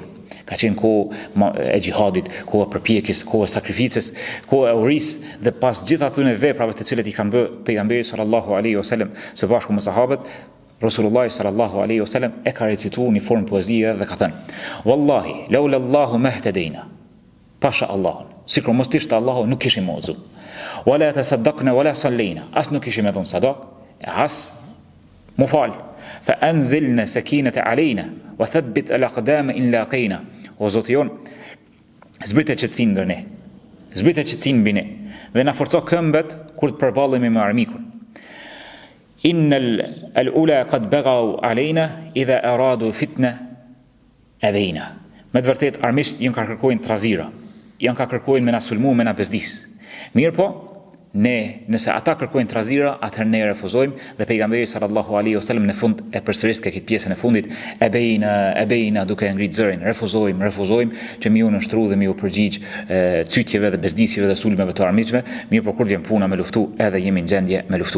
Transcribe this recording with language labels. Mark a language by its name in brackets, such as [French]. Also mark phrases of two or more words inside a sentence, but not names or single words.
[Albanian] Ka qenë kohë e xhihadit, kohë e përpjekjes, kohë e sakrificës, kohë e urisë dhe pas gjithë atyre veprave të cilat i kanë bërë pejgamberi [Arabic] صلى الله عليه وسلم [Albanian] së bashku me sahabët, [Arabic] رسول الله صلى الله عليه وسلم [Albanian] e ka recituar në formë poezie dhe ka thënë: [Arabic] "والله لولا الله ما اهتدينا." [Albanian] Pasha Allahun, sikur mos ishte Allahu nuk kishim udhëzu. [Arabic] ولا تصدقنا ولا صلينا. [Albanian] As nuk kishim dhënë sadak, as mufal. [Arabic] فأنزلن سكينة علينا وثبت الأقدام إن لاقينا. [Albanian] O Zoti jon, zbritë qetësinë ndër ne. Zbritë qetësinë mbi ne dhe na forco këmbët kur të përballemi me armikun. [Arabic] إن الألى قد بغوا علينا إذا أرادوا فتنة أبينا. [Albanian] Me të vërtet armisht janë ka kërkojnë trazira, janë ka kërkojnë me na sulmu, me na bezdis. Mirë po, ne nëse ata kërkojnë trazira, atëherë ne refuzojmë dhe pejgamberi [Arabic] صلى الله عليه وسلم [Albanian] në fund e përsëris këtë pjesën e fundit ebejna duke ngritë zërin, refuzojmë që mi u nështru dhe mi u përgjigj cytjeve dhe bezdisjeve dhe sulmeve të armiqve, mirë po kur vjen puna me luftu, edhe jemi në gjendje me luftu.